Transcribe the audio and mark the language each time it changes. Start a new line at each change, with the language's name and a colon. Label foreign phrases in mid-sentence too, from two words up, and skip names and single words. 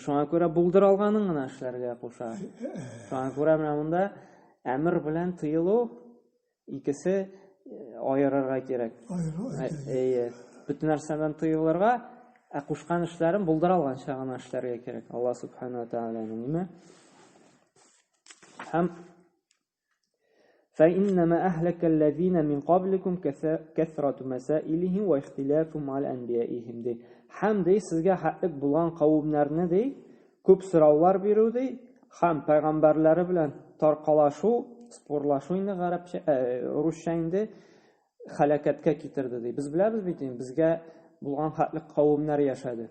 Tatar: Шуңа күрә булдыра алганын гына эшләргә куша. Шуңа күрә менә монда әмер белән тыелу икесе аерырга кирәк. Бөтен нәрсәдән тыелырга, кушкан эшләрен булдыра алганча гына эшләргә кирәк. Аллаһ Субханаһу ва Тәгаләнең ниме?
Arabic: Һәм فإنما أهلك الذين من قبلكم كثرة مسائلهم واختلافهم على أنبيائهم دي.
Tatar: Һәм дей сезгә хәтлек булган кавымнарны дей, күп сораулар бирү дей, һәм пайгамбарлары белән таркалашу, спорлашу инде гарәпчә, русча инде халакәткә китерде дей. Без беләбез бит, безгә булган хәтлек кавымнар яшәде.